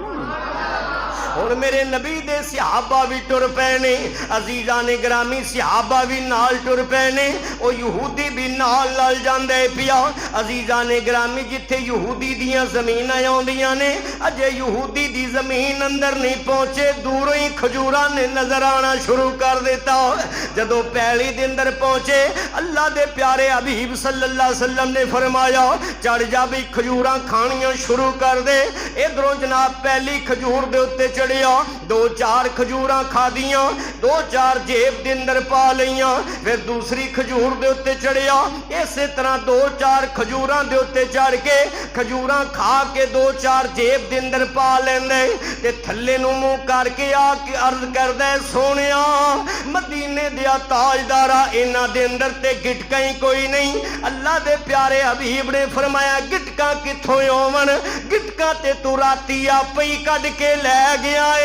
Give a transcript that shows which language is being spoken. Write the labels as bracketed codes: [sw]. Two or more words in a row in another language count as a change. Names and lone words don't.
[pa] ਔਰ ਮੇਰੇ ਨਬੀ ਦੇ ਸਹਾਬਾ ਭੀ ਟੁਰ ਪੈ ਨੇ ਅਜ਼ੀਜ਼ਾਂ ਨੇ ਗਰਾਮੀ ਸਹਾਬਾ ਭੀ ਨਾਲ ਟੁਰ ਪੈ ਨੇ ਓ ਯਹੂਦੀ ਭੀ ਨਾਲ ਨਾਲ ਜਾਂਦੇ ਪਿਆ ਅਜ਼ੀਜ਼ਾਂ ਨੇ ਗਰਾਮੀ ਜਿੱਥੇ ਯਹੂਦੀ ਦੀਆਂ ਜ਼ਮੀਨਾਂ ਆਉਂਦੀਆਂ ਨੇ ਅਜੇ ਯਹੂਦੀ ਦੀ ਜ਼ਮੀਨ ਅੰਦਰ ਨਹੀਂ ਪਹੁੰਚੇ ਦੂਰੋਂ ਹੀ ਖਜੂਰਾਂ ਨੇ ਨਜ਼ਰ ਆਉਣਾ ਸ਼ੁਰੂ ਕਰ ਦਿੱਤਾ ਜਦੋਂ ਪੈਲੀ ਦੇ ਅੰਦਰ ਪਹੁੰਚੇ ਅੱਲ੍ਹਾ ਦੇ ਪਿਆਰੇ ਹਬੀਬ [ar] صلى الله عليه وسلم [pa] ਨੇ ਫ਼ਰਮਾਇਆ ਚੜ੍ਹ ਜਾ ਭੀ ਖਜੂਰਾਂ ਖਾਣੀਆਂ ਸ਼ੁਰੂ ਕਰ ਦੇ ਇਧਰੋਂ ਜਨਾਬ ਪਹਿਲੀ ਖਜੂਰ ਦੇ ਉੱਤੇ ਚੜ੍ਹਿਆ ਦੋ ਚਾਰ ਖਜੂਰਾਂ ਖਾਧੀਆਂ ਦੋ ਚਾਰ ਜੇਬ ਦੇ ਅੰਦਰ ਪਾ ਲਈਆਂ ਫਿਰ ਦੂਜੀ ਖਜੂਰ ਦੇ ਉੱਤੇ ਚੜ੍ਹਿਆ ਇਸੇ ਤਰ੍ਹਾਂ ਦੋ ਚਾਰ ਖਜੂਰਾਂ ਦੇ ਉੱਤੇ ਚੜ੍ਹ ਕੇ ਖਜੂਰਾਂ ਖਾ ਕੇ ਦੋ ਚਾਰ ਜੇਬ ਦੇ ਅੰਦਰ ਪਾ ਲੈਂਦੇ ਤੇ ਥੱਲੇ ਨੂੰ ਮੂੰਹ ਕਰਕੇ ਆ ਕੇ ਅਰਜ਼ ਕਰਦਾ ਸੋਹਣਿਆ ਮਦੀਨੇ ਦੇ ਤਾਜਦਾਰਾ ਇਨ੍ਹਾਂ ਦੇ ਅੰਦਰ ਤੇ ਗਿਟਕਾਂ ਹੀ ਕੋਈ ਨਹੀਂ ਅੱਲ੍ਹਾ ਦੇ ਪਿਆਰੇ ਹਬੀਬ ਨੇ ਫ਼ਰਮਾਇਆ ਗਿਟਕਾਂ ਕਿੱਥੋਂ ਆਵਣ ਗਿਟਕਾਂ ਤੇ ਤੂੰ ਰਾਤੀਂ ਆਪੇ ਹੀ ਕੱਢ ਕੇ ਲੈ ਗਿਆ